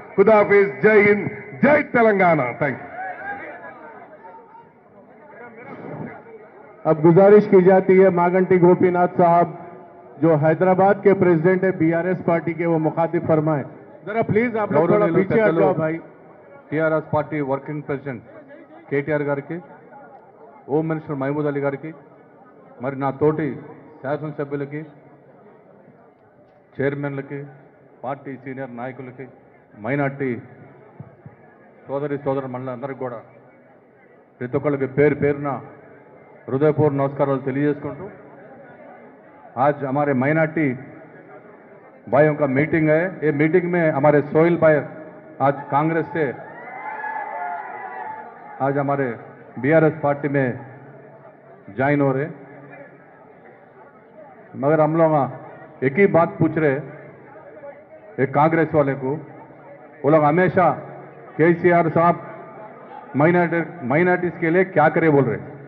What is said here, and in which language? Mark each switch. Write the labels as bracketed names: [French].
[Hindi] खुदा हाफिज, जय हिंद, जय तेलंगाना। Thank you. अब गुजारिश की जाती है मागंटी गोपीनाथ साहब जो हैदराबाद के प्रेसिडेंट है बीआरएस पार्टी के, वो मुखातिब फरमाएं। जरा प्लीज आप लोग थोड़ा पीछे हट जाओ भाई। [Telugu] TRS party working president KTR గారికి, హోమ్ మినిస్టర్ మహమూద్ అలీ గారికి, మరి నా తోటి శాసనసభ్యులకి, చైర్మన్లకి, పార్టీ సీనియర్ నాయకులకి, మైనార్టీ సోదర మండలందరికీ కూడా ప్రతి ఒక్కరికి పేరు పేరున हृदयपूर्ण नमस्काराలు తెలియజేసుకుంటూ, [Hindi] आज हमारे माइनॉरिटी भाइयों का मीटिंग है। ये मीटिंग में हमारे सोहेल भाई आज कांग्रेस से आज हमारे बीआरएस पार्टी में ज्वाइन हो रहे, मगर हम लोग एक ही बात पूछ रहे एक कांग्रेस वाले को, वो लोग हमेशा केसीआर साहब माइनॉरिटीज के लिए क्या करे बोल रहे।